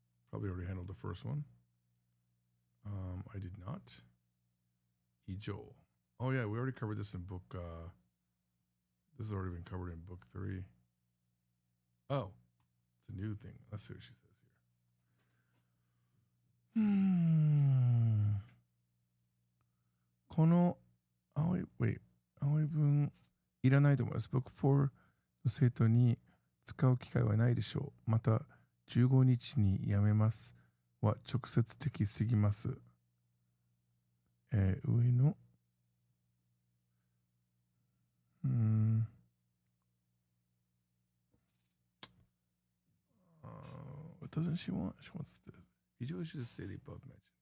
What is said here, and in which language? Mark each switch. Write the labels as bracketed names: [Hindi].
[English] Probably already handled the first one. I did not. Ijo. Oh yeah, we already covered this in book. This has already been covered in book 3. Oh, it's a new thing. Let's see what she says here. [Japanese] この青い文いらないと思います。 Book 4の生徒に使う機会はないでしょう。また15日にやめますは直接的すぎます。上の [English] what doesn't she want? She wants the video should just say the above mentioned.